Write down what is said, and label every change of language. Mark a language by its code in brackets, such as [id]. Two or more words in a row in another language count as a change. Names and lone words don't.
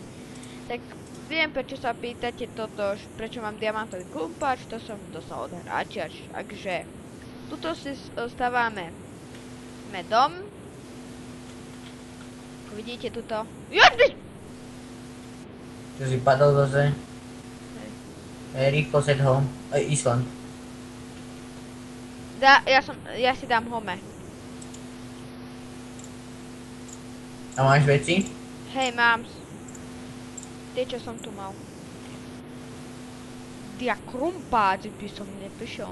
[sk] Tak viem, prečo sa pýtate toto, prečo mám diamantový klumpač, to som dostal od hráča, takže tuto si stávame dom. Vidíte tuto. Čo si padol zase? Rýchlo [en] set home. [sk] Island. Ja si dám home. A máš veci? Hej, mám. Tie, čo som tu mal. Dia krumpáč by som neprišiel.